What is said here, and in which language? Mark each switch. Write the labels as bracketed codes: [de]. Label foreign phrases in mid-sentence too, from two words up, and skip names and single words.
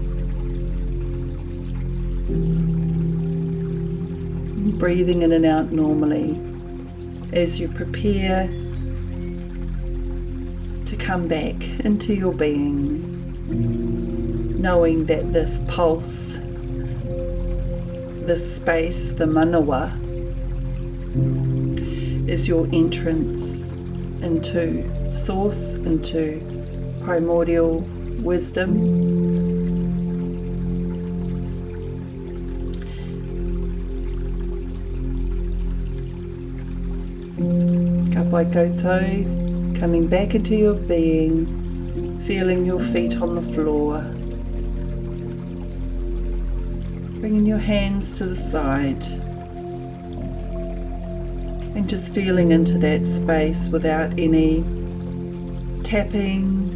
[en] Breathing in and out normally as you prepare to come back into your being, knowing that this pulse, this space, the manawa, is your entrance into source, into primordial wisdom. [mi] Ka pai koutou, [en] coming back into your being, feeling your feet on the floor, bringing your hands to the side, and just feeling into that space without any tapping.